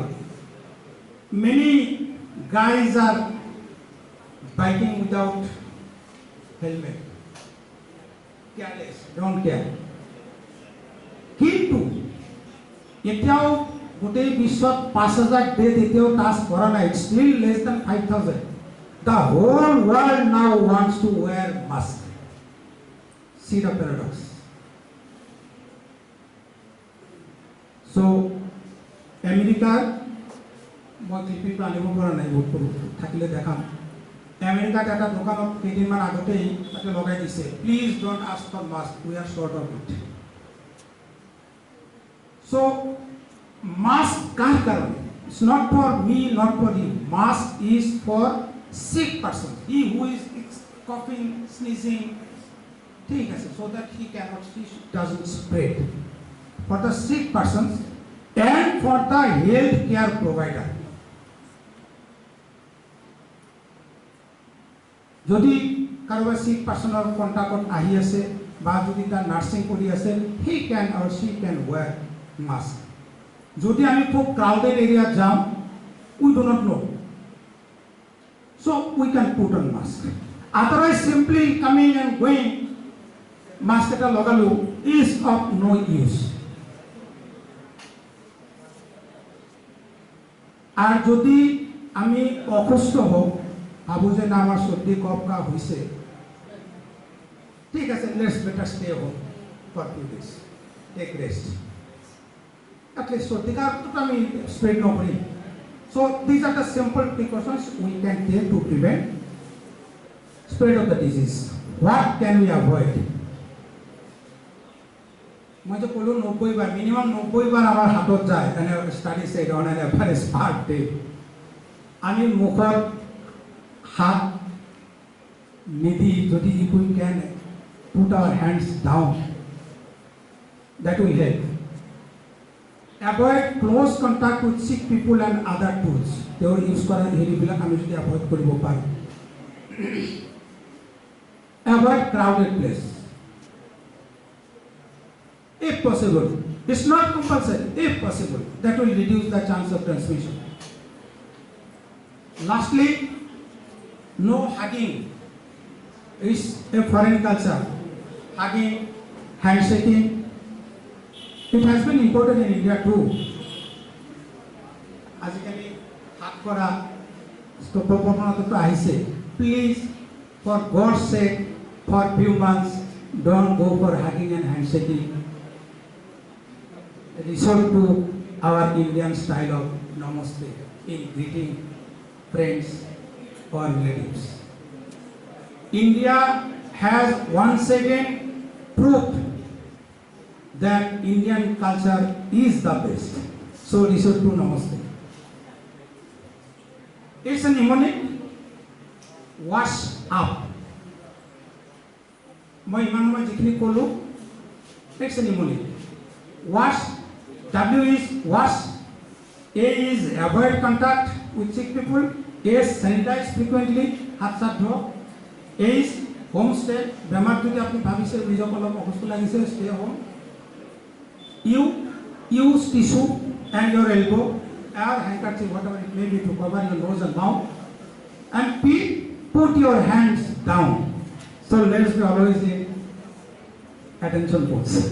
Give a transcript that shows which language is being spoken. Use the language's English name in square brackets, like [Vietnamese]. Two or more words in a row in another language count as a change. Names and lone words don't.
[English] Many guys are biking without helmet, careless, don't care. [Assamese] কিন্তু এতিয়াও গোটেই বিশ্বত 5,000 ডেথ এতিয়াও টাচ কৰা নাই, [English] still less than 5,000. The whole world now wants to wear mask. See the paradox. So, America, [Assamese] মই ক্লিপিংটো আনিব পৰা নাই, বহুত কৰোঁ থাকিলে দেখাম। আমেৰিকাত এটা দোকানত কেইদিনমান আগতেই তাতে লগাই দিছে, [English] Please don't ask for mask, we are short of it. [Assamese] So, mask কাৰ কাৰণে? [English] It's not for me, not for you. Mask is for sick person, he who is coughing, sneezing, [Assamese] ঠিক আছে, [English] so that he doesn't spread. For the sick persons and for the health care provider. [Assamese] যদি কাৰোবাৰ [English] sick personৰ [Assamese] কণ্টাক্টত আহি আছে বা যদি তাৰ নাৰ্ছিং কৰি আছে, [English] he can or she can wear mask. [Assamese] যদি আমি খুব ক্ৰাউডেড এৰিয়াত যাওঁ, [English] we do not know, so we can put on mask. Otherwise simply coming and going, [Assamese] mask এটা লগালো [English] is of no use. [Bangla] আর যদি আমি অসুস্থ হওঁ, ভাবো যে না আমার সর্দি কফ কাহ হয়েছে, ঠিক আছে, [English] Let's better stay home for 2 days, take rest, at least [Bangla] সর্দি কাহটা আমি স্প্রেড না করি। [English] So this are the simple precautions we can take to prevent spread of the disease. What can we avoid? [Assamese] মই যে ক'লো 90 বাৰ, মিনিমাম 90 বাৰ আমাৰ হাতত যায়, এনে [English] study said on an average per day. [Assamese] আমি মুখত হাত নিদি যদি [English] if we can put our hands down, that will help. Avoid close contact with sick people and other tools. They use [Assamese] কৰা হেৰিবিলাক আমি যদি avoid কৰিব পাৰোঁ। [English] Avoid crowded place. If possible, it's not compulsory, if possible, that will reduce the chance of transmission. Lastly, no hugging is a foreign culture. Hugging, handshaking, it has been imported in India too. [Assamese] আজিকালি হাত কৰা প্ৰৱণতাটো আহিছে। [English] Please, for God's sake, for few months, don't go for hugging and handshaking. Resort to our Indian style of namaste in greeting friends or relatives. India has once again proved that Indian culture is the best. So resort to namaste. It's a mnemonic. Wash up. [Assamese] মই ইমান যিখিনি ক'লো, [English] it's a mnemonic. Wash. W is wash, A is avoid contact with sick people, A is sanitize frequently, [Assamese] হাত চাত ধোৱা, [English] A is home stay, [Assamese] বেমাৰ যদি আপুনি ভাবিছে নিজক অলপ অসুস্থ লাগিছে, [English] stay home. U, use tissue and your elbow or handkerchief, whatever it may be, to cover your nose and mouth. And P, put your hands down. So let's be always in attention pose.